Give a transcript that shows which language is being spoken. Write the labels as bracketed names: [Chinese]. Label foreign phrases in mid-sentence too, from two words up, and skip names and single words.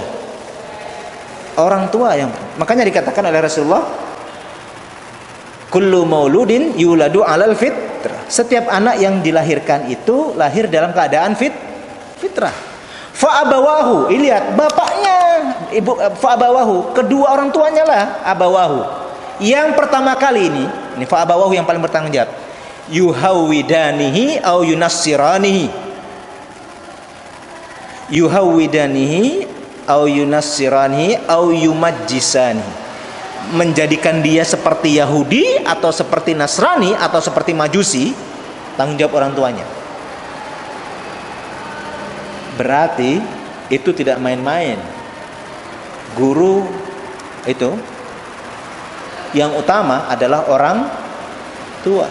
[Indonesian] Orang tua yang, makanya dikatakan oleh Rasulullah, [Arabic] كل مولود يولد على الفطرة. [Indonesian] Setiap anak yang dilahirkan itu lahir dalam keadaan fitrah. [Arabic] فأبواه, [Indonesian] lihat bapaknya, [Arabic] فأبواه, [Indonesian] kedua orang tuanya lah abawahu. Yang pertama kali ini [Arabic] فأبواه [Indonesian] yang paling bertanggung jawab. [Arabic] يهودانه أو ينصرانه. يهودانه أو ينصرانه أو يمجسانه. [Indonesian] Menjadikan dia seperti Yahudi atau seperti Nasrani atau seperti Majusi, tanggung jawab orang tuanya. Berarti itu tidak main-main. Guru itu yang utama adalah orang tua.